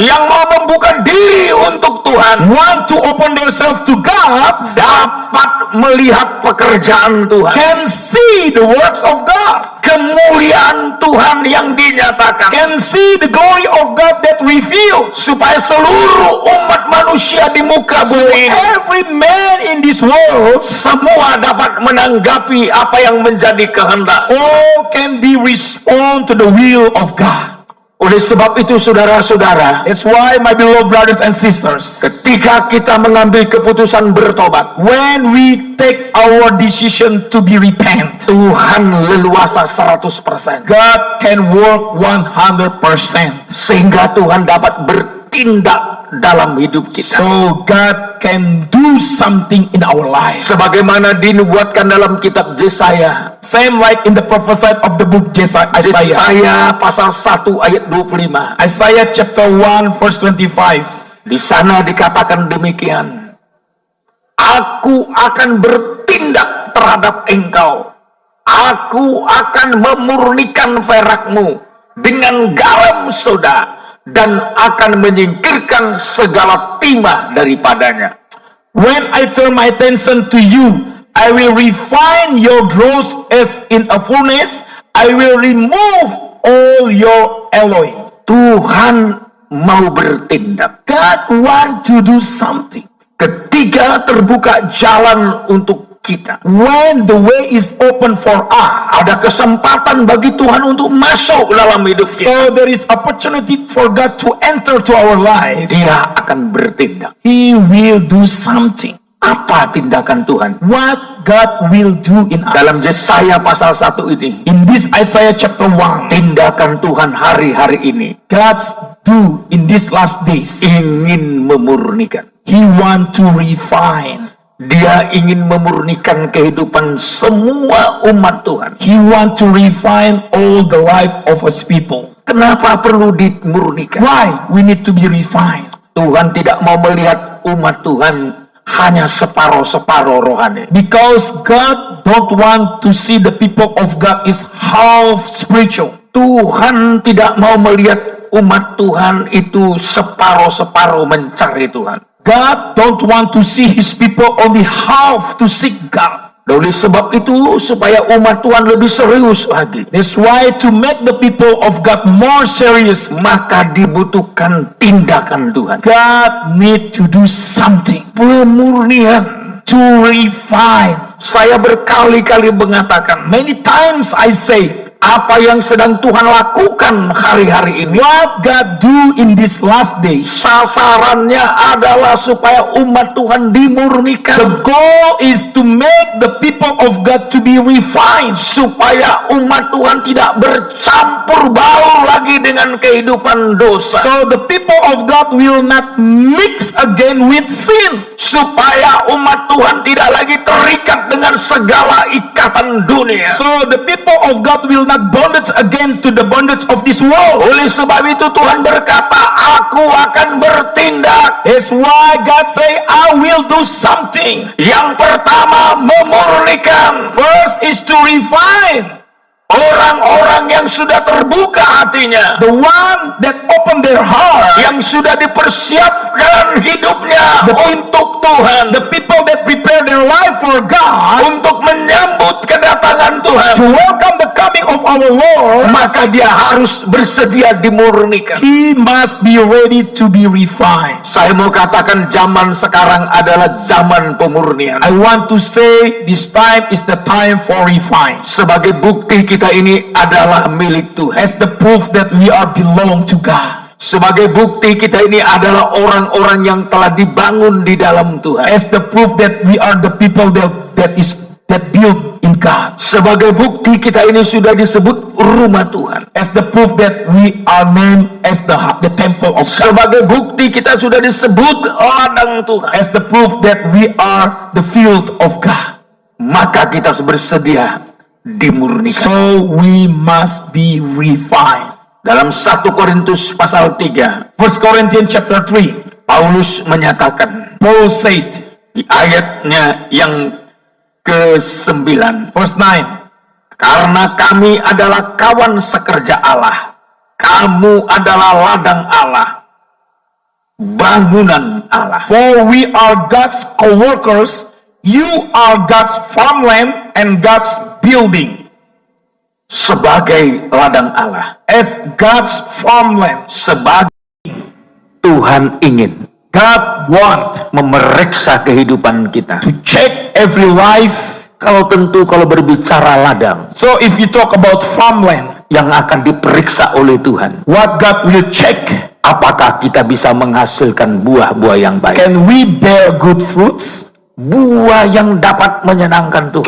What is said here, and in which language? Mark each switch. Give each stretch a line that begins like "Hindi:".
Indonesian: yang mau membuka diri untuk Tuhan,
English: want to open themselves to God,
Indonesian: dapat melihat pekerjaan Tuhan,
English: can see the works of God,
Indonesian: kemuliaan Tuhan yang dinyatakan,
English: can see the glory of God that revealed.
Indonesian: supaya seluruh umat manusia di muka
English: So
Indonesian: bumi ini
English: every man in this world,
Indonesian: semua dapat menanggapi apa yang menjadi kehendak.
English: all can be respond to the will of God.
Indonesian: Oleh sebab itu, saudara-saudara,
English: That's why, my beloved brothers and sisters,
Indonesian: ketika kita mengambil keputusan bertobat,
English: when we take our decision to be repent,
Indonesian: Tuhan leluasa 100%.
English: God can work 100%.
Indonesian: Sehingga Tuhan dapat bertindak dalam hidup kita.
English: So God can do something in our lives.
Indonesian: Sebagaimana dinubuatkan dalam kitab Yesaya.
English: Same like in the prophesied of the book Isaiah.
Indonesian: Yesaya pasal 1 ayat 25.
English: Isaiah chapter 1 verse 25.
Indonesian: Di sana dikatakan demikian. Aku akan bertindak terhadap engkau. Aku akan memurnikan perakmu dengan garam soda dan akan menyingkirkan segala timah daripadanya.
English: When I turn my attention to you, I will refine your dross as in a furnace. I will remove all your alloy.
Indonesian: Tuhan mau bertindak.
English: God want to do something.
Indonesian: Ketika terbuka jalan untuk kita,
English: When the way is open for us,
Indonesian: ada kesempatan bagi Tuhan untuk masuk dalam hidup kita.
English: so there is opportunity for God to enter to our life.
Indonesian: Dia akan bertindak.
English: He will do something.
Indonesian: Apa tindakan Tuhan?
English: What God will do in
Indonesian: Dalam
English: us.
Indonesian: Yesaya pasal 1 ini,
English: In this Isaiah chapter 1,
Indonesian: tindakan Tuhan hari-hari ini
English: God's do in these last days.
Indonesian: ingin memurnikan.
English: He want to refine.
Indonesian: Dia ingin memurnikan kehidupan semua umat Tuhan.
English: He want to refine all the life of His people.
Indonesian: Kenapa perlu dimurnikan?
English: Why we need to be refined?
Indonesian: Tuhan tidak mau melihat umat Tuhan hanya separuh-separuh rohani.
English: Because God don't want to see the people of God is half spiritual.
Indonesian: Tuhan tidak mau melihat umat Tuhan itu separuh-separuh mencari Tuhan.
English: God don't want to see His people only half to seek God.
Indonesian: Oleh sebab itu, supaya umat Tuhan lebih serius lagi,
English: That's why to make the people of God more serious,
Indonesian: maka dibutuhkan tindakan Tuhan.
English: God need to do something
Indonesian: Pemurnian.
English: to refine.
Indonesian: Saya berkali-kali mengatakan,
English: Many times I say,
Indonesian: apa yang sedang Tuhan lakukan hari-hari ini,
English: what God do in these last days,
Indonesian: sasarannya adalah supaya umat Tuhan
English: the
Indonesian: dimurnikan,
English: goal is to make the people of God to be refined,
Indonesian: supaya umat Tuhan tidak bercampur baur lagi dengan kehidupan dosa,
English: so the people of God will not mix again with sin,
Indonesian: supaya umat Tuhan tidak lagi terikat dengan segala ikatan dunia,
English: so the people of God will will not bondage again to the bondage of this world.
Indonesian: Oleh sebab itu Tuhan berkata, aku akan bertindak.
English: That's why God say, I will do something.
Indonesian: Yang pertama, memurnikan.
English: First is to refine.
Indonesian: Orang-orang yang sudah terbuka hatinya,
English: The one that open their heart.
Indonesian: yang sudah dipersiapkan hidupnya untuk Tuhan,
English: The people that prepare their life for God.
Indonesian: untuk menyambut kedatangan Tuhan,
English: To welcome the coming of our Lord.
Indonesian: maka dia harus bersedia dimurnikan.
English: He must be ready to be refined.
Indonesian: Saya mau katakan zaman sekarang adalah zaman pemurnian.
English: I want to say this time is the time for refine.
Indonesian: Sebagai bukti kita ini adalah milik Tuhan.
English: As the proof that we are belong to God.
Indonesian: Sebagai bukti kita ini adalah orang-orang yang telah dibangun di dalam Tuhan.
English: As the proof that we are the people that build in God.
Indonesian: Sebagai bukti kita ini sudah disebut rumah Tuhan.
English: As the proof that we are named as the temple of God.
Indonesian: Sebagai bukti kita sudah disebut ladang Tuhan.
English: As the proof that we are the field of God.
Indonesian: Maka kita harus bersedia dimurnikan.
English: So we must be refined.
Indonesian: Dalam 1 Korintus pasal 3,
English: 1 Corinthians chapter 3.
Indonesian: Paulus menyatakan
English: Paul said,
Indonesian: di ayatnya yang ke-9,
English: verse 9.
Indonesian: karena kami adalah kawan sekerja Allah, kamu adalah ladang Allah, bangunan Allah.
English: For we are God's co-workers, you are God's farmland and God's building.
Indonesian: Sebagai ladang Allah,
English: As God's farmland,
Indonesian: sebagai Tuhan ingin
English: God want
Indonesian: memeriksa kehidupan kita.
English: to check every life.
Indonesian: Kalau berbicara ladang,
English: So if you talk about farmland,
Indonesian: yang akan diperiksa oleh Tuhan,
English: what God will check,
Indonesian: apakah kita bisa menghasilkan buah-buah yang baik,
English: can we bear good fruits?
Indonesian: buah yang dapat menyenangkan Tuhan,